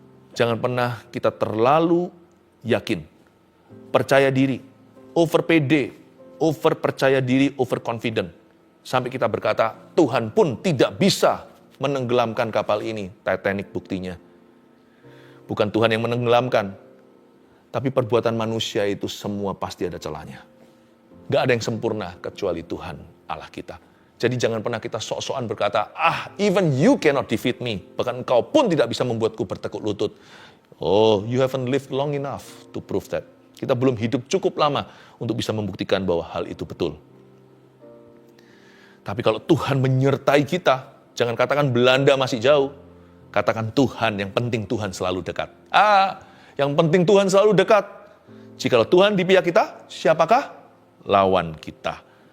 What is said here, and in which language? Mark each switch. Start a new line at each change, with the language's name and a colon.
Indonesian: Jangan pernah kita terlalu yakin, percaya diri, over pede, over percaya diri, over confident. Sampai kita berkata, Tuhan pun tidak bisa menenggelamkan kapal ini. Titanic buktinya. Bukan Tuhan yang menenggelamkan, tapi perbuatan manusia itu semua pasti ada celahnya. Gak ada yang sempurna kecuali Tuhan Allah kita. Jadi jangan pernah kita sok-sokan berkata,
English: even you cannot defeat me.
Indonesian: Bahkan engkau pun tidak bisa membuatku bertekuk lutut.
English: Oh, you haven't lived long enough to prove that.
Indonesian: Kita belum hidup cukup lama untuk bisa membuktikan bahwa hal itu betul. Tapi kalau Tuhan menyertai kita, jangan katakan Belanda masih jauh. Katakan Tuhan, yang penting Tuhan selalu dekat. Yang penting Tuhan selalu dekat. Jikalau Tuhan di pihak kita, siapakah lawan kita?